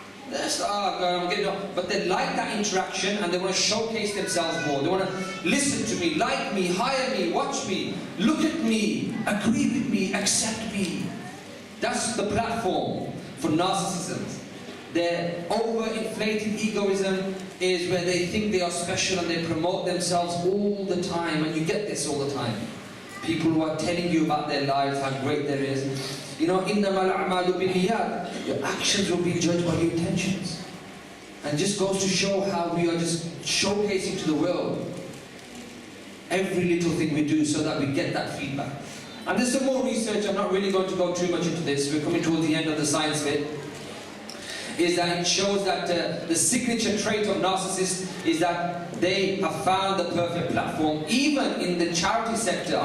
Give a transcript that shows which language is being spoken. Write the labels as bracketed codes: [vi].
[en] That's, I'm getting on. But they like that interaction and they want to showcase themselves more. They want to listen to me, like me, hire me, watch me, look at me, agree with me, accept me. That's the platform for narcissism. Their overinflated egoism is where they think they are special and they promote themselves all the time. And you get this all the time. People who are telling you about their lives, how great there is. You know, [ar] إِنَّمَا الْأَعْمَالُ بِالنِّيَّاتِ. [en] Your actions will be judged by your intentions. And just goes to show how we are just showcasing to the world every little thing we do so that we get that feedback. And there's some more research, I'm not really going to go too much into this, we're coming towards the end of the science bit, is that it shows that the signature trait of narcissists is that they have found the perfect platform, even in the charity sector.